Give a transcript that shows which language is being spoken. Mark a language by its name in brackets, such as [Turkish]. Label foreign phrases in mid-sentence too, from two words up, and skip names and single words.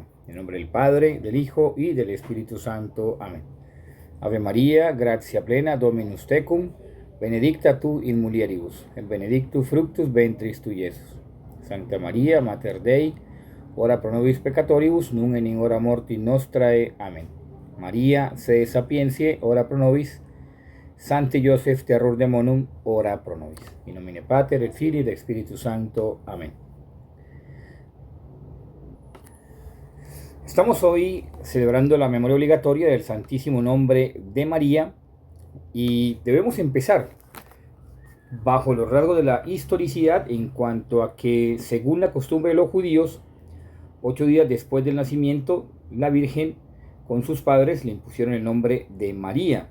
[Spanish] En nombre del Padre, del Hijo y del Espíritu Santo. Amén. [Latin] Ave María, gratia plena, Dominus tecum, benedicta tu in mulieribus, et benedictus fructus ventris tui, Iesus. Santa María, Mater Dei, ora pro nobis peccatoribus, nunc et in hora mortis nostrae. Amén. María, se sapientiae, ora pro nobis. Sancte Joseph, terror demonum, ora pro nobis. In nomine Pater et Filii et Spiritus Sancto. Amén. [Spanish] Estamos hoy celebrando la memoria obligatoria del Santísimo Nombre de María y debemos empezar bajo los rasgos de la historicidad en cuanto a que, según la costumbre de los judíos, 8 días después del nacimiento, la Virgen con sus padres le impusieron el nombre de María.